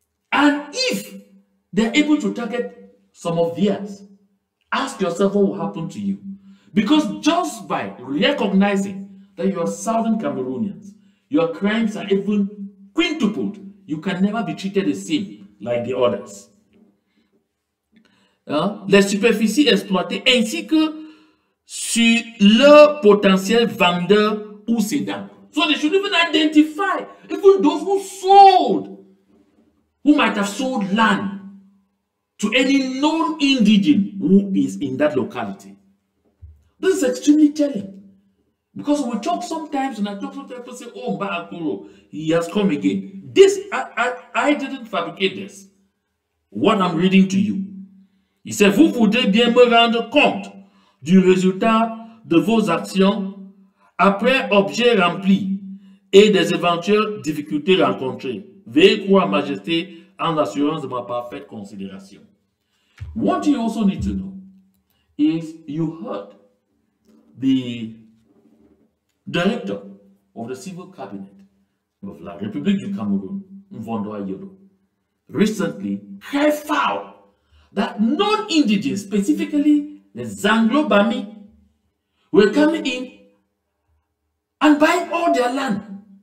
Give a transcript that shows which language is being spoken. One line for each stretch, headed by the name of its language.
English: And if they're able to target some of theirs, ask yourself what will happen to you. Because just by recognizing that you are Southern Cameroonians, your crimes are even quintupled. You can never be treated the same like the others.
French: Les superficies exploitées ainsi que sur leur potentiel vendeur ou cédant.
English: So they should even identify even those who sold, who might have sold land to any non-indigene who is in that locality. This is extremely telling. Because we talk sometimes, and I talk sometimes, people say, oh, Mba Akuro, he has come again. This, I didn't fabricate this. What I'm reading to you.
French: Il dit, vous voudrez bien me rendre compte du résultat de vos actions après objet rempli et des éventuelles difficultés rencontrées. Veuillez croire, Majesté, en assurance de ma parfaite considération.
English: What you also need to know is you heard the director of the civil cabinet of La République du Cameroun, Mvondo Ayolo, recently cry foul that non-indigenous, specifically the Zanglo-Bami, were coming in and buying all their land.